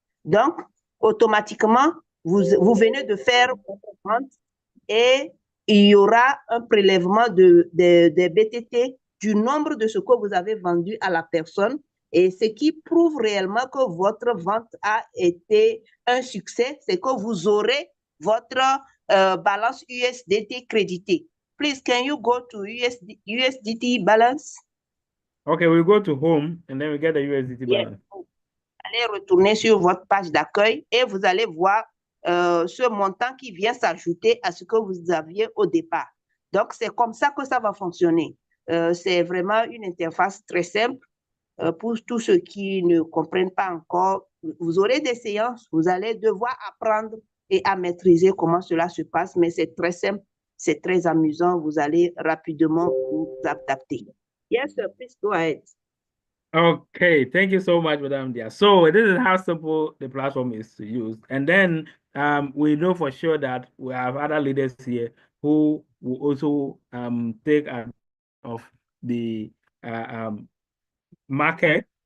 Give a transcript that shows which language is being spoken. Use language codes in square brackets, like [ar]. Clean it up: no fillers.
[fr] Donc, automatiquement, vous venez de faire votre vente et il y aura un prélèvement de BTT du nombre de ce que vous avez vendu à la personne, et ce qui prouve réellement que votre vente a été un succès, c'est que vous aurez votre balance USDT créditée. [en] Please, can you go to USDT balance? Okay, we go to home and then we get the USDT Yes. balance. [fr] Vous allez retourner sur votre page d'accueil et vous allez voir ce montant qui vient s'ajouter à ce que vous aviez au départ. Donc, c'est comme ça que ça va fonctionner. C'est vraiment une interface très simple pour tous ceux qui ne comprennent pas encore. Vous aurez des séances, vous allez devoir apprendre et à maîtriser comment cela se passe, mais c'est très simple, c'est très amusant. Vous allez rapidement vous adapter. [en] Yes, sir, please go ahead. Okay, thank you so much, Madam Dia. So this is how simple the platform is to use. And then we know for sure that we have other leaders here who will also take advantage of the market.